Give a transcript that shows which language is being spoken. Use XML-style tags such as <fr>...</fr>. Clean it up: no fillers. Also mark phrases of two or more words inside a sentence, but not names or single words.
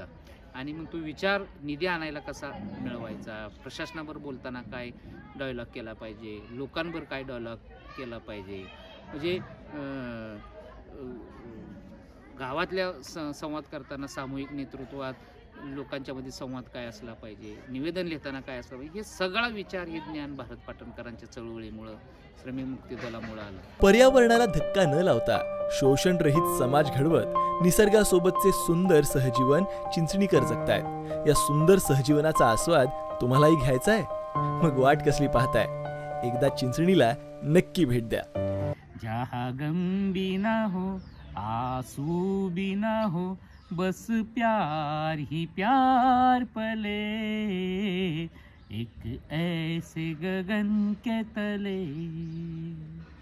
<mr>आणि मग तो विचार निधी आणायला कसा मिळवायचा, प्रशासनावर बोलताना काय डायलॉग केला पाहिजे, लोकांवर काय डायलॉग केला पाहिजे, म्हणजे गावातल्या संवाद करताना सामूहिक नेतृत्वात लोकांच्यामध्ये संवाद काय असला पाहिजे, निवेदन लिहिताना काय असलं पाहिजे, हे सगळा विचार, हे ज्ञान भारत पाटणकरांच्या चळवळीमुळं, श्रमिक मुक्ती दलामुळं आलं. पर्यावरणाला धक्का न लावता शोषणरहित समाज घडवत निसर्गासोबतचे सुंदर सहजीवन चिंचणीकर जगतायत. या सुंदर सहजीवनाचा आस्वाद तुम्हालाही घ्यायचा आहे? मग वाट कसली पाहताय? एकदा चिंचणीला नक्की भेट द्या.</mr> <hi>जहाँ गम भी ना हो, आंसू भी ना हो, बस प्यार ही प्यार पले, एक ऐसे गगन के तले.</hi>